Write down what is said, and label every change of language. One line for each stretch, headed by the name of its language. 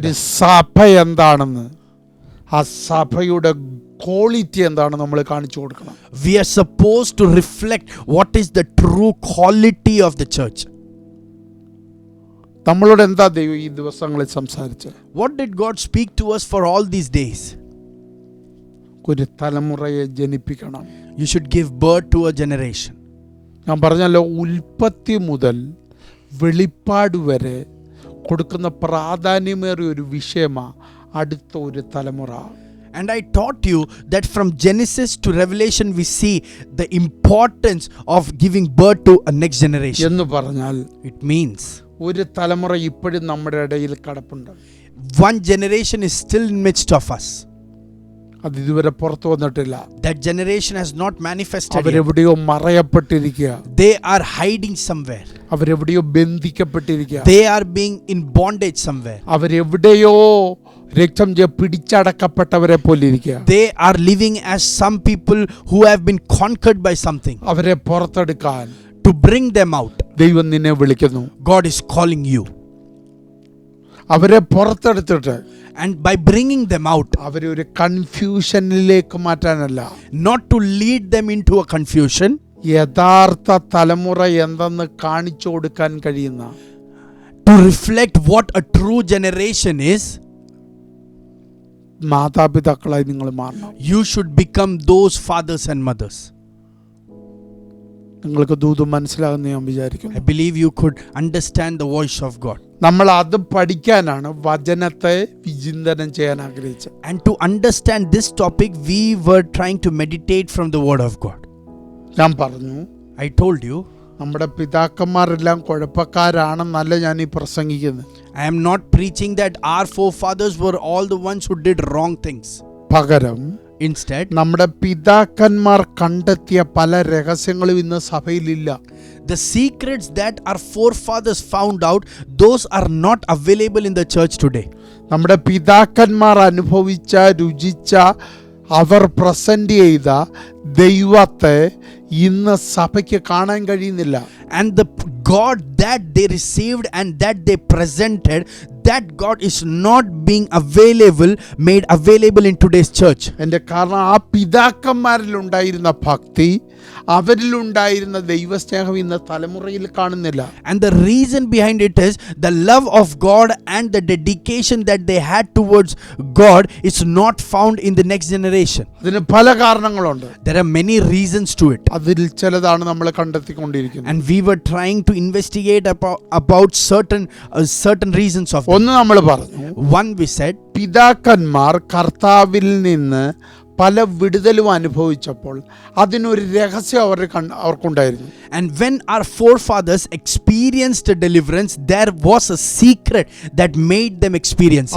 Malayalam: ഒരു സഭ എന്താണെന്ന്, ആ സഭയുടെ ക്വാളിറ്റി എന്താണ് നമ്മൾ കാണിച്ചു കൊടുക്കണം.
English: We are supposed to reflect what is the true quality of the church.
Malayalam: നമ്മളോട് എന്താ ദൈവം ഈ ദിവസങ്ങളിൽ സംസാരിച്ചത്?
English: What did God speak to us for all these days?
Malayalam: ഒരു തലമുറയെ ജനിപ്പിക്കണം.
English: You should give birth to a generation.
Malayalam: ഞാൻ പറഞ്ഞല്ലോ, ഉൽപ്പത്തി മുതൽ വെളിപ്പാട് വരെ കൊടുക്കുന്ന പ്രാധാന്യമേറിയ ഒരു വിഷയമാണ് അടുത്ത ഒരു തലമുറ.
English: And I taught you that from Genesis to Revelation we see the importance of giving birth to a next generation.
Malayalam: എന്ന് പറഞ്ഞാൽ
English: It means
Malayalam: ഒരു തലമുറ ഇപ്പോഴും നമ്മുടെ ഇടയിൽ കിടപ്പുണ്ട്.
English: one generation is still in midst of us.
Malayalam: അത് ഇതുവരെ പുറത്തു വന്നിട്ടില്ല.
English: That generation has not manifested yet.
Malayalam: അവരെവിടെയോ മറയപ്പെട്ടിരിക്കുക,
English: They are hiding somewhere.
Malayalam: അവരെവിടെയോ ബന്ധിക്കപ്പെട്ടിരിക്കുക,
English: They are being in bondage somewhere.
Malayalam: അവരെവിടെയോ രക്തം പിടിച്ചടക്കപ്പെട്ടവരെ പോലെ ഇരിക്കുക.
English: They are living as some people who have been conquered by something.
Malayalam: അവരെ പുറത്തെടുക്കാൻ
English: To bring them out,
Malayalam: ദൈവം നിന്നെ വിളിക്കുന്നു.
English: God is calling you.
Malayalam: അവരെ പുറത്തെടുത്തിട്ട്,
English: And by bringing them out,
Malayalam: അവരെ ഒരു കൺഫ്യൂഷനിലേക്ക് മാറ്റാനല്ല,
English: not to lead them into a confusion,
Malayalam: യഥാർത്ഥ തലമുറ എന്തെന്ന് കാണിച്ചു കൊടുക്കാൻ കഴിയുന്ന,
English: to reflect what a true generation is,
Malayalam: മാതാപിതാക്കളായി നിങ്ങൾ മാറണം.
English: you should become those fathers and mothers.
Malayalam: നിങ്ങൾക്ക് ദൂത് മനസ്സിലാകുന്ന ഞാൻ വിചാരിക്കുന്നു.
English: I believe you could understand the voice of God.
Malayalam: നമ്മൾ അത് പഠിക്കാനാണ് വചനത്തെ വിചിന്തനം ചെയ്യാൻ ആഗ്രഹിച്ചത്.
English: And to understand this topic, we were trying to meditate from the word of God.
Malayalam: ഞാൻ പറഞ്ഞു,
English: I told you,
Malayalam: നമ്മുടെ പിതാക്കന്മാരെല്ലാം കുഴപ്പക്കാരാണെന്നല്ല ഞാൻ ഈ പ്രസംഗിക്കുന്നത്.
English: I am not preaching that our forefathers were all the ones who did wrong things.
Malayalam: പകരം
English: Instead,
Malayalam: നമ്മുടെ പിതാക്കന്മാർ കണ്ടെത്തിയ പല രഹസ്യങ്ങളും ഇന്ന് സഭയിലില്ല.
English: the secrets that our forefathers found out, those are not available in the church today.
Malayalam: നമ്മുടെ പിതാക്കന്മാർ അനുഭവിച്ച, രുചിച്ച, അവർ പ്രസന്റ് ചെയ്ത ദൈവത്തെ ഇന്ന് സഭയ്ക്ക് കാണാൻ കഴിയുന്നില്ല.
English: And the God that they received and that they presented, that God is not being made available in today's church.
Malayalam: എൻ്റെ കാരണം ആ പിതാക്കന്മാരിലുണ്ടായിരുന്ന ഭക്തി, അവരിലുണ്ടായിരുന്ന ദൈവസ്നേഹം ഇന്ന് തലമുറയിൽ കാണുന്നില്ല.
English: And the reason behind it is the love of God and the dedication that they had towards God is not found in the next generation.
Malayalam: അതിന് പല കാരണങ്ങളുണ്ട്.
English: There are many reasons to it.
Malayalam: അതിൽ ചിലതാണ് നമ്മൾ കണ്ടെത്തിക്കൊണ്ടിരിക്കുന്നത്.
English: And we were trying to investigate about certain reasons of it.
Malayalam: ഒന്ന് നമ്മൾ പറഞ്ഞു,
English: One, we said,
Malayalam: പിതാക്കന്മാർ കർത്താവിൽ നിന്ന് പല വിടുതലും അനുഭവിച്ചപ്പോൾ അതിനൊരു രഹസ്യം അവർക്കുണ്ടായിരുന്നു.
English: and when our forefathers experienced a deliverance, there was a secret that made them experience it.